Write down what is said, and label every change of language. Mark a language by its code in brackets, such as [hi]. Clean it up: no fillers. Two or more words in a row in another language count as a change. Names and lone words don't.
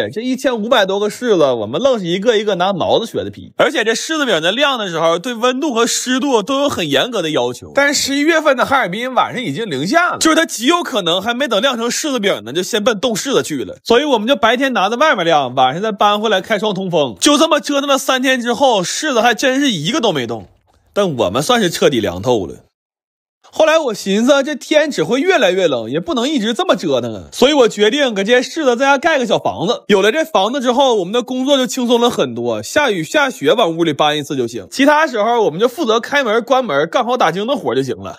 [zh] 這1500多個柿子，我們愣是一個一個拿錨子削的皮，而且這柿子餅在晾的時候，對溫度和濕度都有很嚴格的要求。但是11月份的哈爾濱晚上已經零下了，就是它極有可能還沒等晾成柿子餅呢，就先奔凍柿子去了。所以我們就白天拿在外面晾，晚上再搬回來開窗通風。就這麼折騰了3天之後，柿子還真是一個都沒動，但我們算是徹底涼透了。後來我尋思這天只會越來越冷，也不能一直這麼折騰啊，所以我決定給這些柿子在家蓋個小房子。有了這房子之後，我們的工作就輕鬆了很多，下雨下雪往屋裡搬一次就行，其他時候我們就負責開門關門幹好打更的活就行了。